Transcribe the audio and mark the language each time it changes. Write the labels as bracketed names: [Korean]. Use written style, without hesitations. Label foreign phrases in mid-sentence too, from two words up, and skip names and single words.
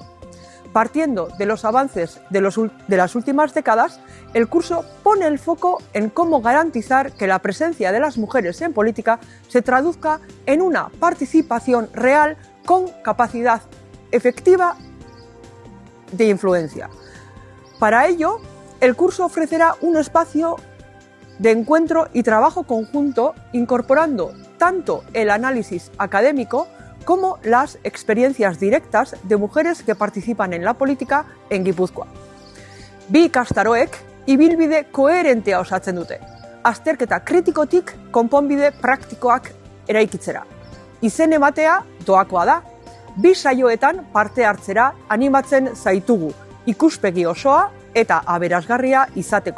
[Spanish] Partiendo de los avances de las últimas décadas, el curso pone el foco en cómo garantizar que la presencia de las mujeres en política se traduzca en una participación real con capacidad efectiva de influencia. Para ello, el curso ofrecerá un espacio de encuentro y trabajo conjunto incorporando tanto el análisis académico como las experiencias directas de mujeres que participan en la política en Gipuzkoa. [Basque] 2 ikastaroek ibilbide koherentea osatzen dute, azterketa kritikotik konponbide praktikoak eraikitzera. Izen ematea doakoa da, 2 saioetan parte hartzera animatzen zaitugu, ikuspegi osoa eta aberasgarria izateko.